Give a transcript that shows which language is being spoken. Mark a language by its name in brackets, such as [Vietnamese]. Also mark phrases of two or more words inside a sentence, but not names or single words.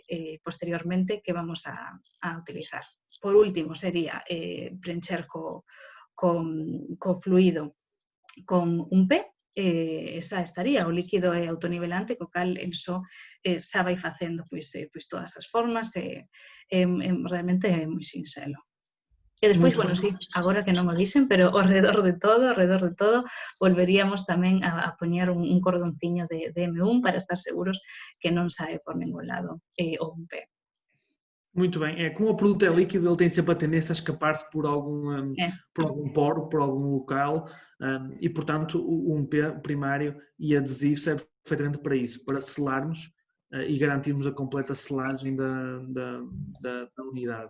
[Galician] Posteriormente, que vamos a utilizar? Por último, sería preencher co fluido con un P, xa estaría, o líquido é autonivelante, co cal só xa vai facendo pois todas as formas, realmente é moi sinxelo. E despois, bueno, sí, agora que non o dixen, pero ao redor de todo, volveríamos tamén a poñer un cordonciño de M1 para estar seguros que non sae por ningún lado o un P. [Portuguese] Muito bem, como o produto é líquido, ele tem sempre a tendência a escapar-se por algum poro, por algum local e, portanto, o UMP primário e adesivo serve perfeitamente para isso, para selarmos e garantirmos a completa selagem da unidade.